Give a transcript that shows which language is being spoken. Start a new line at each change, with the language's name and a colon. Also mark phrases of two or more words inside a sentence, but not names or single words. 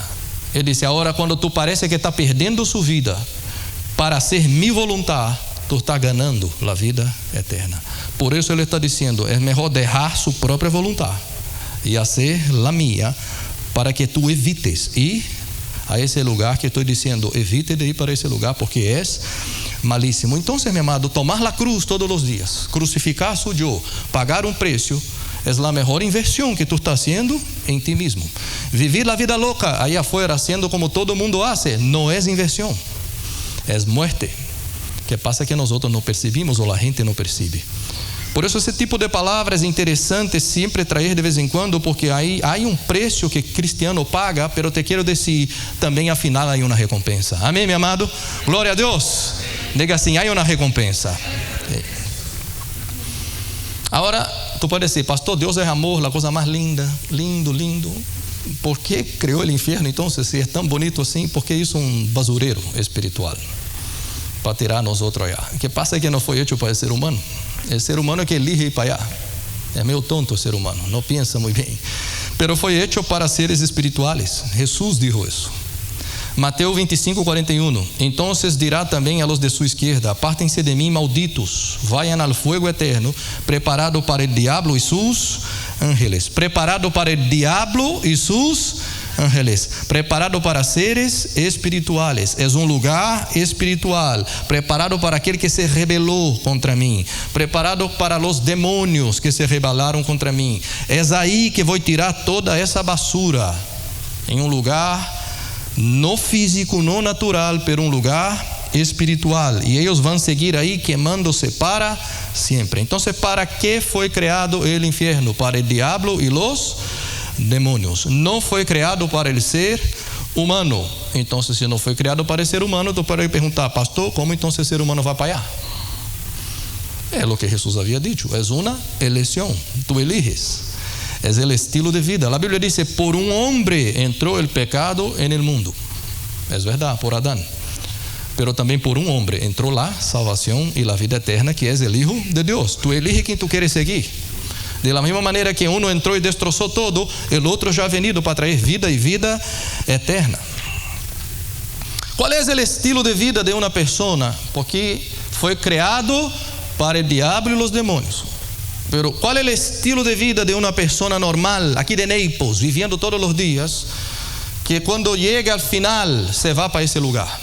Spanish: Él dice: ahora, cuando tú parece que está perdendo su vida para hacer mi voluntad, tú estás ganando la vida eterna. Por eso Él está diciendo: es mejor dejar su propia voluntad y hacer la mía, para que tú evites ir a ese lugar que estoy diciendo. Evite de ir para ese lugar, porque es malísimo.
Portuguese: Então, meu amado, tomar a cruz todos os dias, crucificar su yo, pagar um preço, é a melhor inversión que
Spanish: tú estás haciendo en ti mismo. Vivir la vida loca ahí afuera haciendo como todo mundo hace, no es inversión, es muerte. Que pasa que nosotros no percibimos o la gente no percibe.
Portuguese: Por eso esse tipo de palavras é interessante sempre trazer de vez em quando, porque aí há um preço que cristiano paga, pero te quero dizer, também afinal há uma recompensa. Amém, meu amado? Glória a Deus. Diga assim, há uma recompensa. Agora, tu pode dizer, pastor, Deus é amor, a coisa mais linda, lindo, lindo. ¿Por que criou o inferno então, se é tão bonito assim? Porque isso é um basureiro espiritual para tirar nós outros allá. O que passa é que não foi hecho para o ser humano. O ser humano é que elige ir para allá. É meio tonto o ser humano, não pensa muito bem. Pero foi hecho para
Spanish: seres espirituales.
Portuguese: Jesus dijo isso. Mateus 25:41.
Spanish: Entonces dirá também a los de su izquierda: apártense de mim, malditos, vayan al fuego eterno, preparado para el diablo y sus ángeles. Preparado para el diablo y sus ángeles. Preparado para seres espirituales. Es un lugar espiritual.
Portuguese: Preparado para aquele que se rebelou contra mim. Preparado para los demônios que se rebelaram contra mim. Es aí que vou tirar toda essa basura. Em um lugar no físico, no natural, pero um lugar espiritual. E eles vão seguir aí queimando-se para sempre. Então, para que foi criado o inferno? Para o diabo e los demônios. Não foi criado para ele ser humano. Então, se não foi criado para ser humano, tu pode perguntar, pastor, como então esse ser humano vai para allá? É o que Jesus havia dito. É uma eleição. Tu eliges. É o estilo de vida. A Bíblia diz: por um homem entrou o pecado no mundo. É verdade, por Adão. Pero também por um homem entrou a salvação e a vida eterna, que é o Hijo de Deus. Tu elige quem tu queres seguir. De la mesma maneira que um entrou e destroçou todo, o outro já
Spanish: ha venido
Portuguese: para trazer vida e vida eterna. Qual é o estilo de vida de uma pessoa? Porque foi criado para o diabo e os demônios. Pero qual é o estilo de vida de uma pessoa normal, aqui de Naples, vivendo todos os dias, que quando chega ao final, se vai para esse lugar?